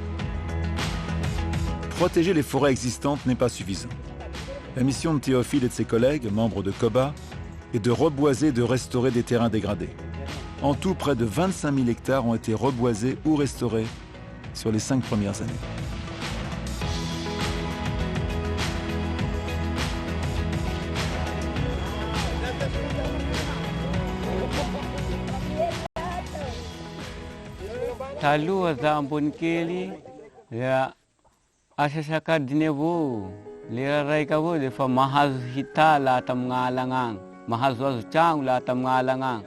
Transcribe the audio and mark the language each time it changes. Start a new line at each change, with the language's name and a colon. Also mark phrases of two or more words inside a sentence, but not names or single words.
French: Protéger les forêts existantes n'est pas suffisant. La mission de Théophile et de ses collègues, membres de COBA, est de reboiser et de restaurer des terrains dégradés. En tout, près de 25 000 hectares ont été reboisés ou restaurés sur les 5 premières années.
Malagasy: Taloha za ambony kely asasakadiny avao lera raika avao dia fa mahazo hita laha tamin'gn'alagna agny, mahazoazo tragno laha tamin'gn'alagna agny.